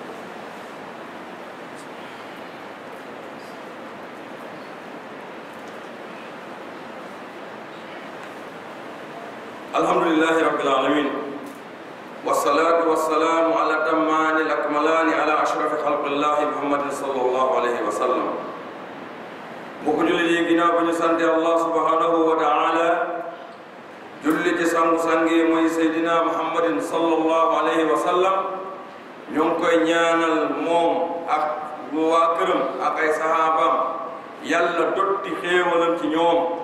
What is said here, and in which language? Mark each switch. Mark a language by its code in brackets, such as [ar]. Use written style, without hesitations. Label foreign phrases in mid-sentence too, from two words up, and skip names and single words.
[ar] الحمد لله رب العالمين، والصلاة والسلام على الأتمان الأكملان على أشرف خلق الله محمد صلى الله عليه وسلم. [wo] mbokk jullit yi, ginnaaw bi ñu sante Allah [ar] سبحانه وتعالى, [wo] julli ci sangu-sangi mooy Seydina Muhammadin [ar] صلى الله عليه وسلم, [wo] ñu ngi koy ñaanal moom ak waa këram ak ay sahabaam yàlla dotti xéewalam ci ñoom.